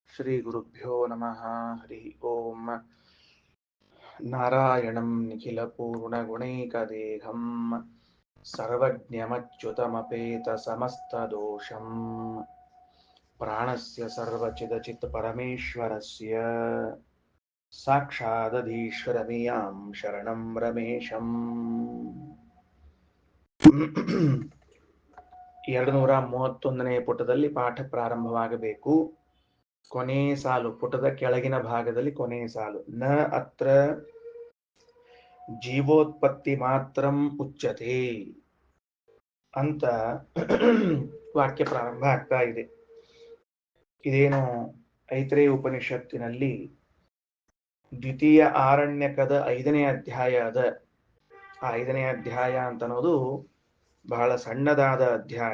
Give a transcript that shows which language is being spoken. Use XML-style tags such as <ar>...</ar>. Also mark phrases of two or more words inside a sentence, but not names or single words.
<sa>ಶ್ರೀ ಗುರುಭ್ಯೋ ನಮಃ. ಹರಿ ಓಂ. ನಾರಾಯಣಂ ನಿಖಿಲ ಪೂರ್ಣ ಗುಣೈಕದೇಹಂ ಸರ್ವಜ್ಞಮಚ್ಯುತಮಪೇತ ಸಮಸ್ತ ದೋಷಂ ಪ್ರಾಣಸ್ಯ ಸರ್ವಚಿದಚಿತ್ ಪರಮೇಶ್ವರಸ್ಯ ಸಾಕ್ಷಾದಧೀಶ್ವರಮಿಯಾಂ ಶರಣಂ ರಮೇಶಂ.</sa> <kn>231ನೇ ಪುಟದಲ್ಲಿ ಪಾಠ ಪ್ರಾರಂಭವಾಗಬೇಕು. ಕೊನೆ ಸಾಲು, ಪುಟದ ಕೆಳಗಿನ ಭಾಗದಲ್ಲಿ ಕೊನೆ ಸಾಲು.</kn> <sa>ನ ಅತ್ರ ಜೀವೋತ್ಪತ್ತಿ ಮಾತ್ರಂ ಉಚ್ಯತೆ</sa> <kn>ಅಂತ ವಾಕ್ಯ ಪ್ರಾರಂಭ ಆಗ್ತಾ ಇದೆ. ಇದೇನು ಐತರೇಯ ಉಪನಿಷತ್ತಿನಲ್ಲಿ ದ್ವಿತೀಯ ಆರಣ್ಯಕದ 5ನೇ ಅಧ್ಯಾಯ ಅದ. ಆ 5ನೇ ಅಧ್ಯಾಯ ಅಂತ ಅನ್ನೋದು ಬಹಳ ಸಣ್ಣದಾದ ಅಧ್ಯಾಯ.</kn>